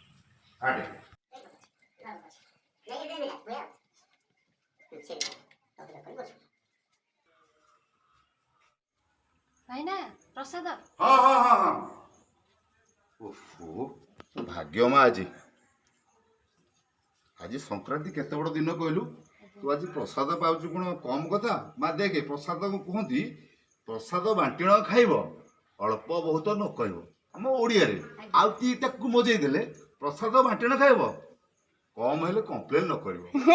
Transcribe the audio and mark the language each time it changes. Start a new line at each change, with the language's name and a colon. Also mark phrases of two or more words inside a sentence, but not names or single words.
Odia: ପ୍ରସାଦ ହଁ ହଁ ହଁ ହଁ ଭାଗ୍ୟ ମା ଆଜି ଆଜି ସଂକ୍ରାନ୍ତି କେତେ ବଡ଼ ଦିନ କହିଲୁ? ତୁ ଆଜି ପ୍ରସାଦ ପାଉଛୁ କ'ଣ କମ୍ କଥା? ମା ଦେଖେ ପ୍ରସାଦକୁ କୁହନ୍ତି ପ୍ରସାଦ ବାଣ୍ଟିଣ ଖାଇବ ଅଳ୍ପ ବହୁତ ନ କହିବ। ଆମ ଓଡ଼ିଆରେ ଆଉ ତାକୁ ମଜେଇ ଦେଲେ ପ୍ରସାଦ ବାଣ୍ଟିଣ ଖାଇବ କମ୍ ହେଲେ କମ୍ପ୍ଲେନ୍ ନ କରିବ।